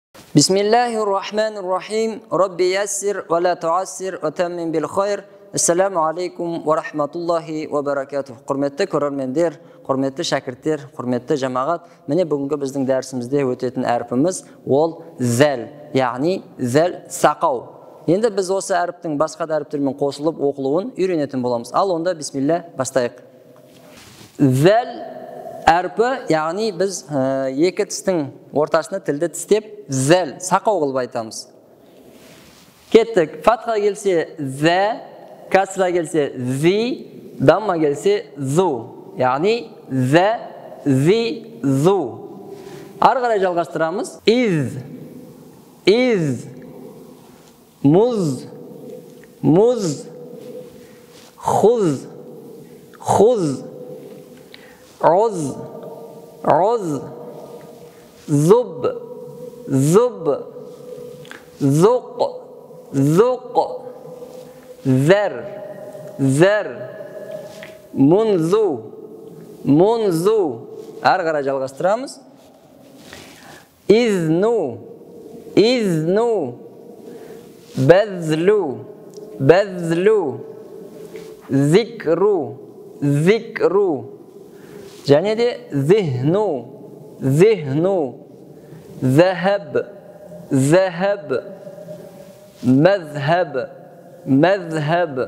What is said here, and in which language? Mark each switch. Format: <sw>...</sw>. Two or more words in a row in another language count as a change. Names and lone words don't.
<ar>بسم الله الرحمن الرحيم. رب يسر ولا تعسر وتمم بالخير. السلام عليكم ورحمة الله وبركاته.</ar> <kk>Құрметті көрермендер, құрметті шәкірттер, құрметті жамағат. Міне бүгінгі біздің дәрісімізде өтетін әрпіміз ол зәл, яғни зәл сақау. Енді біз осы әріптің басқа да әріптермен қосылып оқылуын үйренетін боламыз. Ал онда бисмилля бастайық. Зәл әрпі, яғни біз екі тістің ортасына тілді тістеп, зәл, сақау қылып айтамыз. Кеттік. Фатха келсе зә, касра келсе зи, дамма келсе зу. Яғни зә, зи, зу. Ары қарай жалғастырамыз.</kk> <ar>إذ، مذ, хуз, عز، زب، زق، ذر، منذ.</ar> <kk>Ары қарай жалғастырамыз.</kk> <ar>إذن، بذل، ذكر.</ar> <kk>Және де</kk> <ar>ذهن، ذهب، مذهب.</ar>